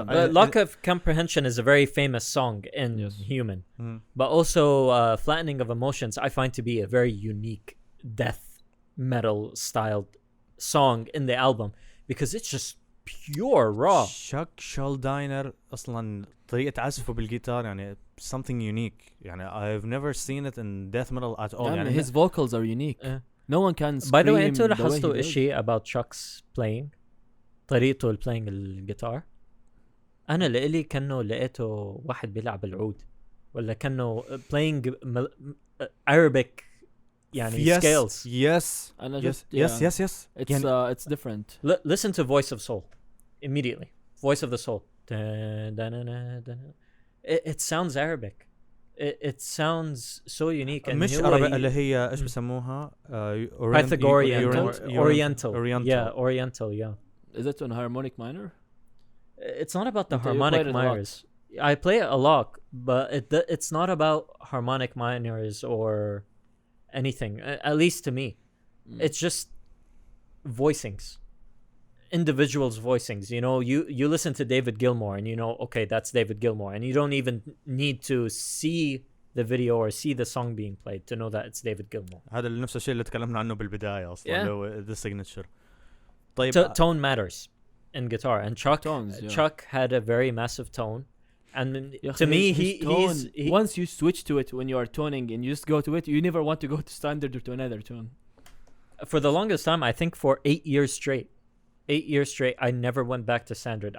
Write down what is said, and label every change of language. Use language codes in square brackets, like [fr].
[en] Lack of comprehension is a very famous song in Human, but also Flattening of Emotions I find to be a very unique death metal styled song in the album because it's just pure raw. Chuck Schuldiner [ar] أصلاً طريقة عزفه بالجيتار يعني [en] something unique يعني I've never seen it in death metal at all. يعني his vocals are unique. No one can scream. [ar] By the way, أنتوا لاحظتوا إشي [en] about Chuck's playing [ar] طريقته [en] playing [ar] الجيتار؟ أنا لإلي كأنه لقيته واحد بيلعب العود ولا كأنه [en] playing Arabic يعني scales. Yes. Yes. It's different. Listen to Voice of Soul immediately. Voice of the Soul. It sounds Arabic. It sounds so unique. And [ar] مش عربي اللي هي إيش بسموها [en] Pythagorean Oriental. Yeah, Oriental. Yeah. Is it on harmonic minor? It's not about the You play harmonic it a lot. minors. I play it a lot, but it's not about harmonic minors or anything. At least to me, it's just voicings, individuals' voicings. You know, you listen to David Gilmour and you know, okay, that's David Gilmour, and you don't even need to see the video or see the song being played to know that it's David Gilmour. [ar] هذا نفس الشيء اللي تكلمنا عنه بالبداية أصلاً. [en] Yeah. لو the signature. [ar] طيب. [en] Tone matters in guitar, and Chuck had a very massive tone. And to me, he's once you switch to it when you are toning and you just go to it, you never want to go to standard or to another tone. For the longest time, I think for 8 years straight, I never went back to standard.